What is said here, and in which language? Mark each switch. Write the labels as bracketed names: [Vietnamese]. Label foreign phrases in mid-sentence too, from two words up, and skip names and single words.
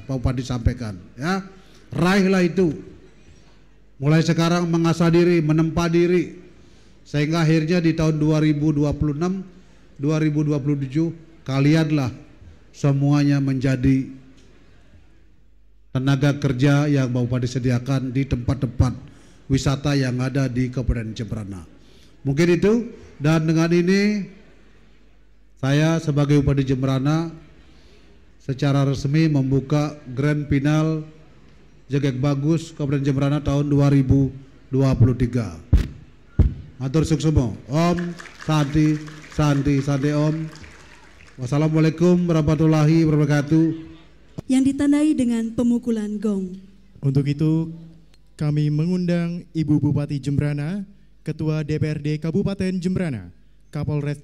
[Indonesian] Pak Bupati sampaikan, ya, raihlah itu. Mulai sekarang mengasah diri, menempa diri, sehingga akhirnya di tahun 2026-2027 kalianlah semuanya menjadi tenaga kerja yang Pak Bupati sediakan di tempat-tempat wisata yang ada di Kabupaten Jembrana. Mungkin itu, dan dengan ini saya sebagai Bupati Jembrana secara resmi membuka Grand Final Jegek Bagus Kabupaten Jembrana tahun 2023. [Balinese] Matur suksema. Om Santi Santi Santi Om. [Arabic] Wassalamualaikum warahmatullahi wabarakatuh. [Indonesian] Yang ditandai dengan pemukulan gong. Untuk itu kami mengundang Ibu Bupati Jembrana, Ketua DPRD Kabupaten Jembrana, Kapolres